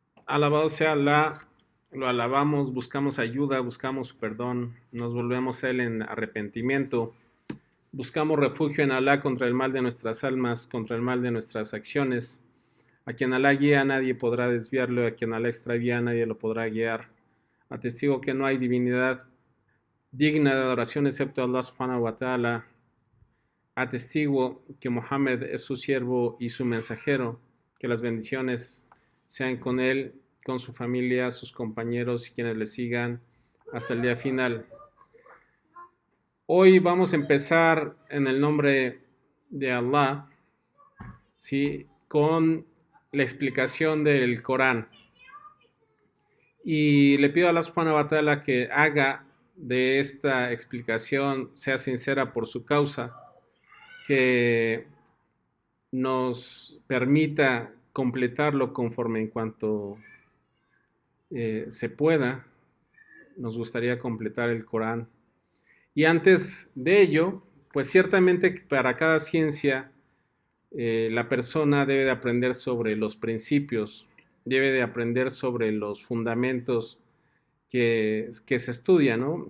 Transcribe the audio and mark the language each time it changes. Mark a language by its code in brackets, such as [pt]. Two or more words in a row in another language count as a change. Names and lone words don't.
[es] Alabado sea Alá, lo alabamos, buscamos ayuda, buscamos su perdón, nos volvemos a Él en arrepentimiento, buscamos refugio en Alá contra el mal de nuestras almas, contra el mal de nuestras acciones. A quien Alá guía, nadie podrá desviarlo, a quien Alá extravía, nadie lo podrá guiar. Atestigo que no hay divinidad digna de adoración excepto [ar] الله سبحانه وتعالى. [es] Atestiguo que Mohammed es su siervo y su mensajero, que las bendiciones sean con él, con su familia, sus compañeros y quienes le sigan hasta el día final. Hoy vamos a empezar en el nombre de Allah, ¿sí? Con la explicación del Corán. Y le pido a [ar] الله سبحانه وتعالى [es] que haga de esta explicación, sea sincera por su causa, que nos permita completarlo conforme en cuanto se pueda. Nos gustaría completar el Corán. Y antes de ello, pues ciertamente para cada ciencia la persona debe de aprender sobre los principios, debe de aprender sobre los fundamentos que se estudia, ¿no?